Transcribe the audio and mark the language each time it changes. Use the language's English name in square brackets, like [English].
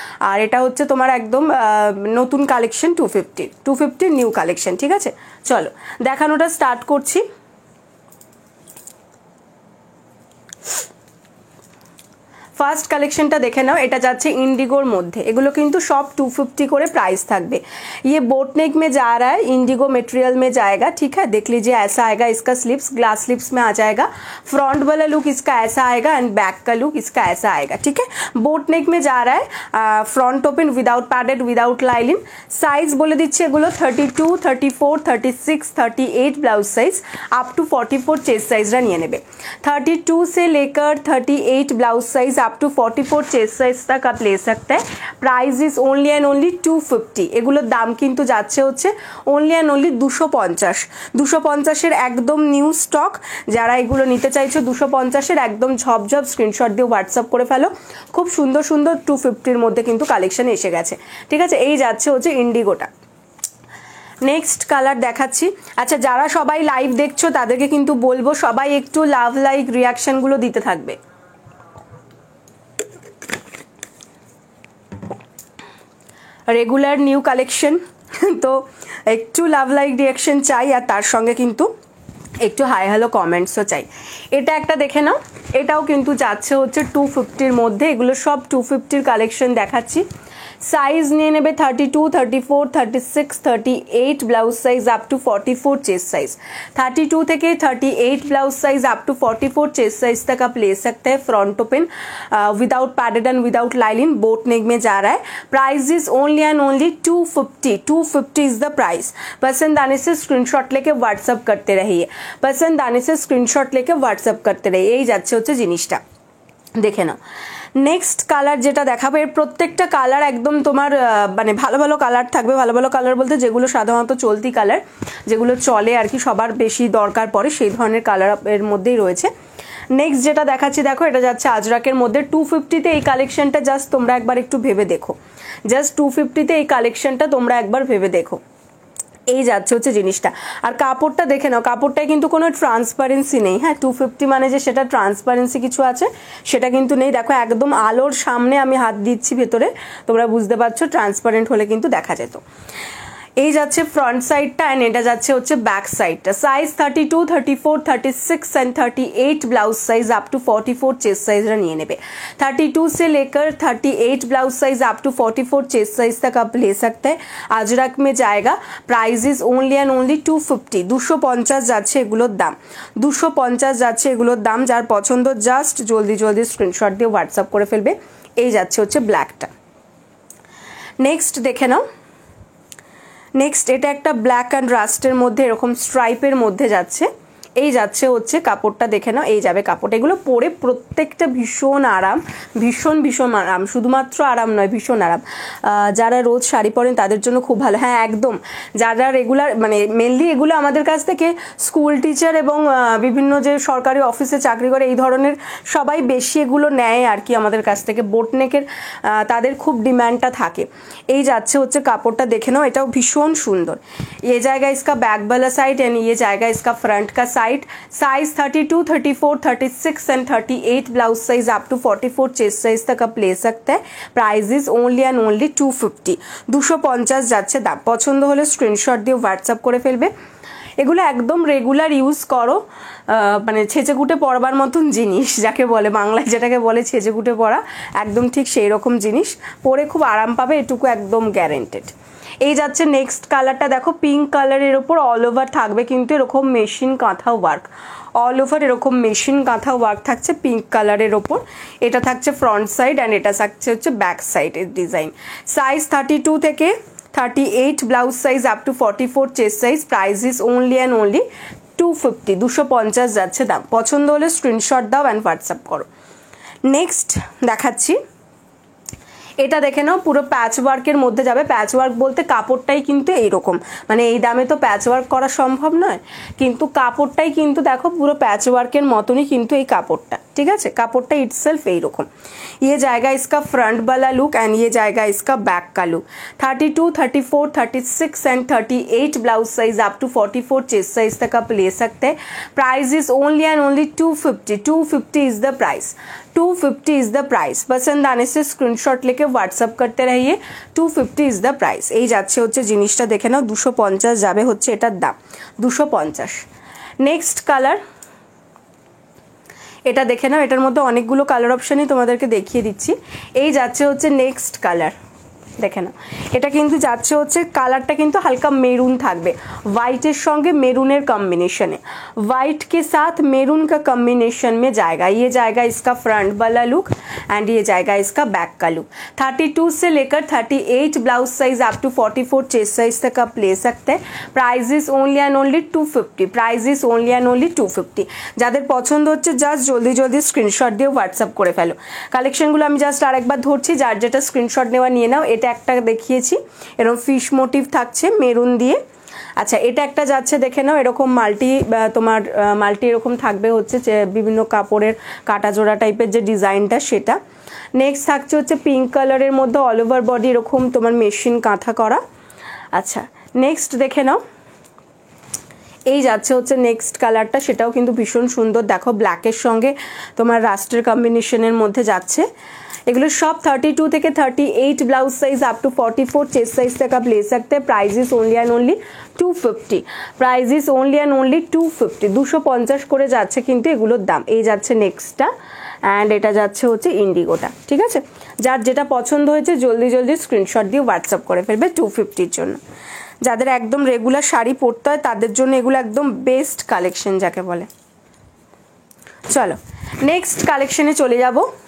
[Bangla] আর এটা হচ্ছে তোমার একদম নতুন কালেকশন, 250 নিউ কালেকশন, ঠিক আছে? চলো দেখানোটা স্টার্ট করছি। ফার্স্ট কালেকশনটা দেখে নাও, এটা যাচ্ছে इंडिगोर মধ্যে। এগুলো কিন্তু সব 250 করে प्राइस থাকবে। [Hindi] ये बोट नेक में जा रहा है, इंडिगो मटेरियल में जाएगा, ठीक है? देख लीजिए ऐसा आएगा इसका स्लिप्स, ग्लास स्लिप्स में आ जाएगा। फ्रंट वाला लुक इसका ऐसा आएगा एंड बैक का लुक इसका ऐसा आएगा, ठीक है? बोट नेक में जा रहा है, front open, without padded, without लाइलिन। Size बोले [Bangla] দিচ্ছি এগুলো 32, 34, 36, 38 blouse size up to 44 chest साइजরা নিয়ে নেবে। [Hindi] 32 से लेकर 38 blouse size up to 44 chest size तक आप ले सकते हैं। [English] Price is only and only 250। [Bangla] এগুলোর দাম কিন্তু যাচ্ছে হচ্ছে [English] Only and only 250। [Bangla] 250 এর একদম নিউ স্টক। যারা এগুলো নিতে চাইছো 250 এর একদম ঝপঝপ স্ক্রিনশট দিয়ে হোয়াটসঅ্যাপ করে ফেলো। খুব সুন্দর সুন্দর 250 এর মধ্যে কিন্তু কালেকশন এসে গেছে, ঠিক আছে? এই যাচ্ছে হচ্ছে ইন্ডিগোটা। নেক্সট কালার দেখাচ্ছি। আচ্ছা, যারা সবাই লাইভ দেখছো তাদেরকে কিন্তু বলবো সবাই একটু লাভ লাইক রিয়াকশনগুলো দিতে থাকবে। রেগুলার নিউ কালেকশন তো একটু লাভ লাইক রিয়াকশন চাই, আর তার সঙ্গে কিন্তু একটু হাই হ্যালো কমেন্টসও চাই। এটা একটা দেখে নাও, এটাও কিন্তু যাচ্ছে হচ্ছে 250-র মধ্যে। এগুলো সব 250-র কালেকশন দেখাচ্ছি। সাইজ নিয়ে নেবে 32, 34, 36, 38 blouse size up to 44 chest size. 32 থেকে [Hindi] 38 blouse size up to 44 chest size तक आप ले सकते हैं। Front open, without padded and without lining, boat नेक में जा रहा है। [English] Price is only and only 250। 250 is the price. [Hindi] पसंद आने से स्क्रीनशॉट लेके व्हाट्सअप करते रहिए, पसंद आने से स्क्रीनशॉट लेके व्हाट्सअप करते रहिए। [Bangla] এই যাচ্ছে হচ্ছে জিনিসটা, দেখে নাও। নেক্সট কালার যেটা দেখাবো, এর প্রত্যেকটা কালার একদম তোমার মানে ভালো ভালো কালার থাকবে। ভালো ভালো কালার বলতে যেগুলো সাধারণত চলতি কালার, যেগুলো চলে আর কি, সবার বেশি দরকার পড়ে সেই ধরনের কালার এর মধ্যেই রয়েছে। নেক্সট যেটা দেখাচ্ছি দেখো, এটা যাচ্ছে আজরাকের মধ্যে। 250-তে এই কালেকশনটা জাস্ট তোমরা একবার একটু ভেবে দেখো। জাস্ট 250-তে এই কালেকশনটা তোমরা একবার ভেবে দেখো। এই যাচ্ছে হচ্ছে জিনিসটা। আর কাপড়টা দেখে নাও, কাপড়টায় কিন্তু কোনো ট্রান্সপারেন্সি নেই। হ্যাঁ, 250 মানে যে সেটা ট্রান্সপারেন্সি কিছু আছে সেটা কিন্তু নেই। দেখো একদম আলোর সামনে আমি হাত দিচ্ছি ভেতরে, তোমরা বুঝতে পারছো। ট্রান্সপারেন্ট হলে কিন্তু দেখা যেত। এই যাচ্ছে ফ্রন্ট সাইডটা অ্যান্ড এটা যাচ্ছে হচ্ছে ব্যাক সাইডটা। Size 32, 34, 36 and 38 blouse size up to 44 chest size নিয়ে নেবে। [Hindi] 32 से लेकर 38 blouse size up to 44 chest size तक आप ले सकते हैं। अजरक में जाएगा। [English] price is only and only 250, [Bangla] 250 যাচ্ছে এগুলোর দাম, 250 যাচ্ছে এগুলোর দাম। যার পছন্দ জাস্ট জলদি জলদি স্ক্রিনশট দিয়ে হোয়াটসঅ্যাপ করে ফেলবে। এই যাচ্ছে হচ্ছে ব্ল্যাকটা। নেক্সট দেখে নাও। নেক্সট এটা একটা ব্ল্যাক অ্যান্ড রাস্টের মধ্যে এরকম স্ট্রাইপের মধ্যে যাচ্ছে। এই যাচ্ছে হচ্ছে কাপড়টা দেখে নাও, এই যাবে কাপড়। এগুলো পরে প্রত্যেকটা ভীষণ আরাম, ভীষণ ভীষণ আরাম, শুধুমাত্র আরাম নয় ভীষণ আরাম। যারা রোজ শাড়ি পরেন তাদের জন্য খুব ভালো। হ্যাঁ একদম, যারা রেগুলার মানে মেনলি এগুলো আমাদের কাছ থেকে স্কুল টিচার এবং বিভিন্ন যে সরকারি অফিসে চাকরি করে এই ধরনের সবাই বেশি এগুলো নেয় আর কি আমাদের কাছ থেকে। বোটনেকের তাদের খুব ডিম্যান্ডটা থাকে। এই যাচ্ছে হচ্ছে কাপড়টা দেখে নাও, এটাও ভীষণ সুন্দর। [Hindi] ये जाएगा इसका बैक वाला साइड एंड ये जाएगा इसका फ्रंट का side. Size 32, 34, 36 and 38 blouse size up to 44 chest size तक आप ले सकते हैं। [English] price is only and only 250, [Bangla] 250 যাচ্ছে দাম। পছন্দ হলে স্ক্রিনশট দিয়ে হোয়াটসঅ্যাপ করে ফেলবে। এগুলো একদম রেগুলার ইউজ করো, মানে ছেঁচেকুটে পরবার মতন জিনিস যাকে বলে, বাংলায় যেটাকে বলে ছেঁচেকুটে পরা, একদম ঠিক সেই রকম জিনিস। পরে খুব আরাম পাবে, এটুকু একদম গ্যারেন্টেড। এই যাচ্ছে নেক্সট কালারটা দেখো, পিঙ্ক কালারের ওপর অল ওভার থাকবে কিন্তু এরকম মেশিন কাঁথা ওয়ার্ক, অল ওভার এরকম মেশিন কাঁথা ওয়ার্ক থাকছে পিঙ্ক কালারের ওপর। এটা থাকছে ফ্রন্ট সাইড অ্যান্ড এটা থাকছে হচ্ছে ব্যাক সাইডের ডিজাইন। সাইজ 32 থেকে 38 blouse size up to 44 chest size. [English] price is only and only 250, [Bangla] 250 যাচ্ছে দাম। পছন্দ হলে স্ক্রিনশট দাও অ্যান্ড হোয়াটসঅ্যাপ করো। নেক্সট দেখাচ্ছি, এটা দেখে নাও, পুরো প্যাচ ওয়ার্কের মধ্যে যাবে। প্যাচ ওয়ার্ক বলতে কাপড়টাই কিন্তু এইরকম, মানে এই দামে তো প্যাচ ওয়ার্ক করা সম্ভব নয়, কিন্তু কাপড়টাই কিন্তু দেখো পুরো প্যাচ ওয়ার্কের মতনই কিন্তু এই কাপড়টা, ঠিক আছে। কাপড়টা ইটসেলফ এইরকম। [Hindi] ये जाएगा इसका फ्रंट वाला लुक एंड ये जाएगा इसका बैक का look. 32, 34, 36 and 38 blouse size up to 44 chest size तक आप ले सकते हैं। [English] Price is only and only 250, 250 is the price, 250 is the price. [Hindi] पसंद आने से स्क्रीनशॉट लेके व्हाट्सअप करते रहिए। [English] 250 is the price. [Bangla] এই যাচ্ছে হচ্ছে জিনিসটা দেখে নাও, 250 যাবে হচ্ছে এটার দাম, 250। নেক্সট কালার এটা দেখে নাও, এটার মধ্যে অনেকগুলো কালার অপশানই তোমাদেরকে দেখিয়ে দিচ্ছি। এই যাচ্ছে হচ্ছে নেক্সট কালার দেখে নাও, এটা কিন্তু যাচ্ছে হচ্ছে কালারটা কিন্তু হালকা মেরুন থাকবে, হোয়াইটের সঙ্গে মেরুনের [Hindi] कॉम्बिनेशन, व्हाइट के साथ मेरून का कॉम्बिनेशन में जाएगा। ये जाएगा इसका फ्रंट वाला लुक एंड ये जाएगा इसका बैक का लुक। 32 से लेकर 38 blouse size up to 44 chest size तक आप ले सकते हैं। [English] Price is only and only 250, price is only and only 250। [Bangla] যাদের পছন্দ হচ্ছে জাস্ট জলদি জলদি স্ক্রিনশট দিয়ে হোয়াটসঅ্যাপ করে ফেলো। কালেকশনগুলো আমি জাস্ট আরেকবার ধরছি, যার যেটা স্ক্রিনশট নেওয়া নিয়ে নাও। এটা একটা দেখিয়েছি এরকম ফিশ মোটিভ থাকছে মেরুন দিয়ে। আচ্ছা এটা একটা যাচ্ছে দেখে নাও, এরকম মাল্টি, তোমার মাল্টি এরকম থাকবে হচ্ছে যে বিভিন্ন কাপড়ের কাটা জোড়া টাইপের যে ডিজাইনটা সেটা। নেক্সট থাকছে হচ্ছে পিঙ্ক কালারের মধ্যে অল ওভার বডি এরকম তোমার মেশিন কাঁথা করা। আচ্ছা নেক্সট দেখে নাও, এই যাচ্ছে হচ্ছে নেক্সট কালারটা, সেটাও কিন্তু ভীষণ সুন্দর। দেখো ব্ল্যাকের সঙ্গে তোমার রাস্টের কম্বিনেশনের মধ্যে যাচ্ছে। এগুলো সব 32 থেকে 38 blouse size up to 44 chest size [Hindi] तक आप ले सकते हैं। [English] price is only and only 250, price is only and only 250, [Bangla] 250 করে যাচ্ছে কিন্তু এগুলোর দাম। এই যাচ্ছে নেক্সটটা অ্যান্ড এটা যাচ্ছে হচ্ছে ইন্ডিগোটা, ঠিক আছে। যার যেটা পছন্দ হয়েছে জলদি জলদি স্ক্রিনশট দিয়ে হোয়াটসঅ্যাপ করে ফেলবে 250-র জন্য। যাদের একদম রেগুলার শাড়ি পরতে হয় তাদের জন্য এগুলো একদম বেস্ট কালেকশন যাকে বলে। চলো নেক্সট কালেকশনে চলে যাব।